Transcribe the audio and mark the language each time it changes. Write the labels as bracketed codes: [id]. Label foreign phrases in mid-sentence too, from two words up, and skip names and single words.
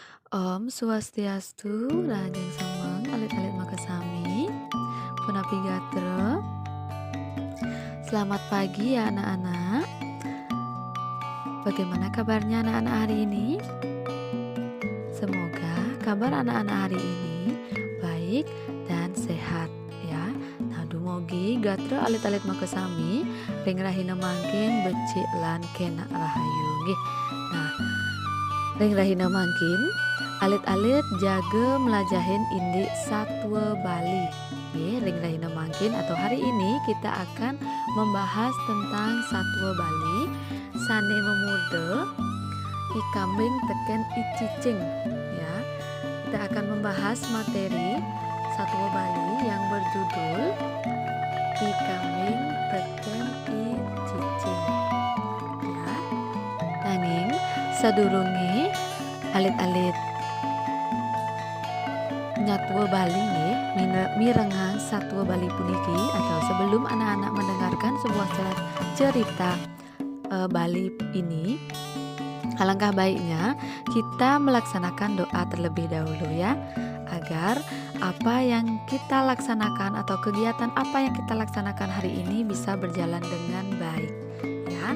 [ban] Om Swastiastu, Rajeng Semeng, alit-alit makasami, Punapi Gatra. [id] Selamat pagi ya anak-anak. Bagaimana kabarnya anak-anak hari ini? Semoga kabar anak-anak hari ini baik dan sehat ya. Nah, [ban] dumugi Gatra alit-alit makasami, ring rahina mangkin becik lan kena rahayu nggih. Nah, ring rahina mangkin alit-alit jaga melajahin indik satwa Bali. Ring rahina mangkin [id] atau hari ini kita akan membahas tentang satwa Bali. [ban] Sane memuda, ikambing teken icicing. [id] Ya, kita akan membahas materi satwa Bali yang berjudul ikambing teken icicing. [ban] Ya, nanging sadurunge alit-alit nyatwa Bali nih, mirengang satwa Bali puniki, [id] atau sebelum anak-anak mendengarkan sebuah cerita Bali ini, alangkah baiknya kita melaksanakan doa terlebih dahulu ya, agar apa yang kita laksanakan atau kegiatan apa yang kita laksanakan hari ini bisa berjalan dengan baik ya.